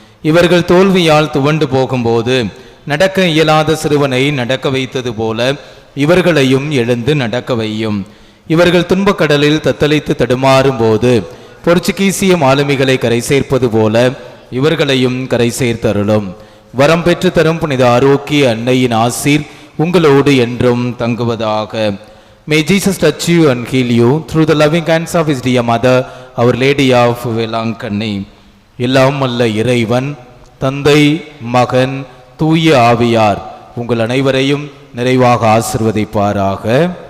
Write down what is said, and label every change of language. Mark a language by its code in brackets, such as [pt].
[ta] இவர்கள் தோல்வியால் துவண்டு போகும்போது நடக்க இயலாத சிறுவனை நடக்க வைத்தது போல இவர்களையும் எழுந்து நடக்க வையும். இவர்கள் துன்பக்கடலில் தத்தளித்து தடுமாறும் போது போர்ச்சுகீசிய மாலுமிகளை கரை சேர்ப்பது போல இவர்களையும் கரை சேர்த்தருளும். வரம் பெற்று தரும் புனித ஆரோக்கிய அன்னையின் ஆசீர் உங்களோடு என்றும் தங்குவதாக. [en] May Jesus touch you and heal you through the loving hands of his dear mother, Our Lady of Velankanni. [ta] எல்லாம் வல்ல இறைவன் தந்தை மகன் தூய ஆவியார் உங்கள் அனைவரையும் நிறைவாக ஆசிர்வதிப்பாராக.